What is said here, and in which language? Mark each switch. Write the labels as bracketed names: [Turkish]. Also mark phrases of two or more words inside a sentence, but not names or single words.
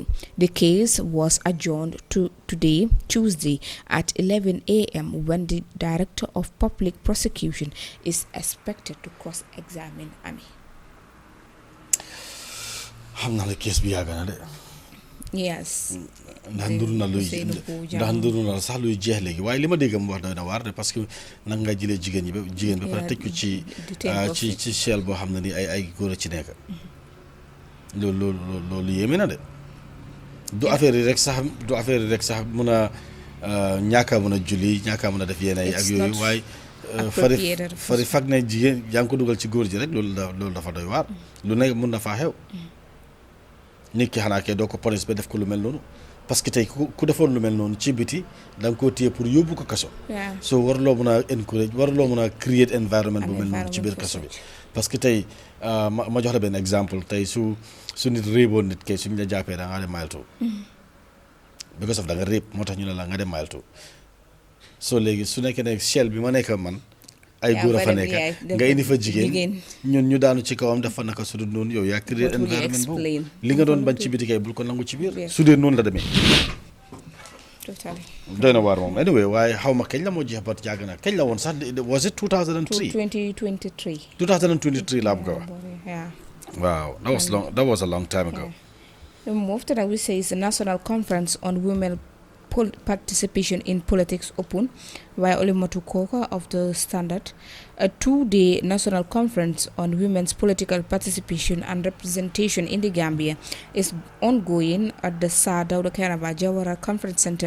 [English] The case was adjourned to today, Tuesday, at 11 a.m. when the Director of Public Prosecution is expected to cross-examine Ami. Yes. [Wolof] ndax nduru na sax luy jeex léegi waaye li ma dégg mu wax doy na waar de parce que nag nga jëlee jigéen ba pare tëj ko ci chelle boo xam ne ni ay góor a ci nekk loolu yéeme na de du affaire yi rek sax mun a ñàkk a mun a julli ñàkk a mun a def yenn yi ak yooyu waaye [English] appropriated [Wolof] fari fag ne jigéen yaa ngi ko dugal ci góor ji rek loolu dafa doy waar lu ne mun na faa xew nit ki xanaa kay doo ko police ba def ko lu mel noonu parce que tey ku defoon lu mel noonu ci biti da nga koo téye pour yóbbu ko kaso so waruloo mun a encourage waruloo mun a [English] create environment [Wolof] bu mel noonu ci biir kaso bi parce que tey ma jox la benn exemple tey su nit réeboon nit kay suñu la jàppee da ngaa dem mile two [English] because of [Wolof] da nga réeb moo tax ñu ne la nga dem mile two so léegi su nekkee ne Shell bi ma nekk man ay góor a fa nekk nga indi fa jigéen ñun ñu daanu ci kawam dafa naka su dul noonu yow yaa [French] créé environnement [Wolof] boobu li nga doon bañ ci biti kay bul ko nangu ci biir su dee noonu la demee doy na waar moom anyway waaye xaw ma kañ la moo jeex ba jàgg na kañ la woon sax [English] was it 2003 2023 [Wolof] laa bëgg a wax waaw [English] that was a long time ago. The move that I will say is the National Conference on Women Participation in Politics Open by Olimatu Koka of the Standard. A 2-day national conference on women's political participation and representation in the Gambia is ongoing at the Sir Dawda Kairaba Jawara Conference Center.